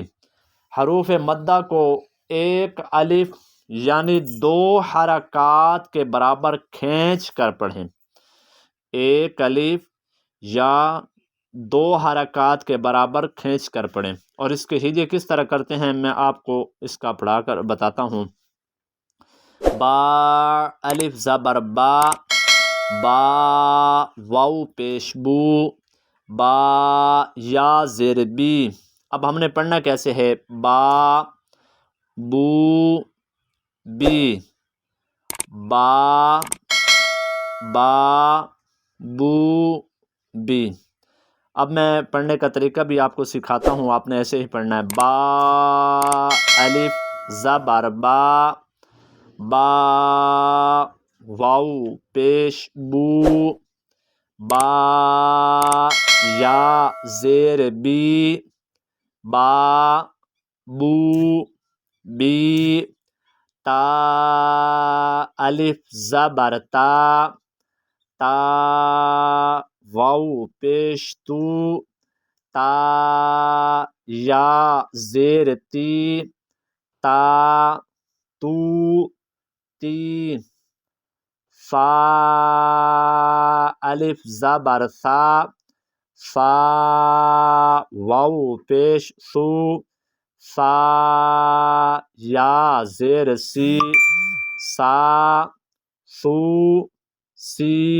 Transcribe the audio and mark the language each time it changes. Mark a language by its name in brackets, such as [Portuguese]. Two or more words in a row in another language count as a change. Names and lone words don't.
[Urdu] حروف مدہ کو ایک الف یعنی 2 حرکات کے برابر کھینچ کر پڑھیں۔ ایک الف یا 2 حرکات کے برابر کھینچ کر پڑھیں۔ اور اس کے ہجے کس طرح کرتے ہیں میں آپ کو اس کا پڑھا کر بتاتا ہوں۔ با، الف زبر با، با، واو پیش بو، با، یا زیر بی۔ اب ہم نے پڑھنا کیسے ہے؟ با، بو، بی، با، با، بو، بی۔ اب میں پڑھنے کا طریقہ بھی آپ کو سکھاتا ہوں، آپ نے ایسے ہی پڑھنا ہے۔ با، الف زبر با، با، واو پیش بو، با، یا زیر بی، با، بو، بی۔ تا، الف زبر تا، تا، واو پیش تو، تا، یا زیر تی، تا، تو، تی۔ فا، الف زبر ثا، فا، واو پیش ثو، فا، یا زیر سی، سا، سو، سی۔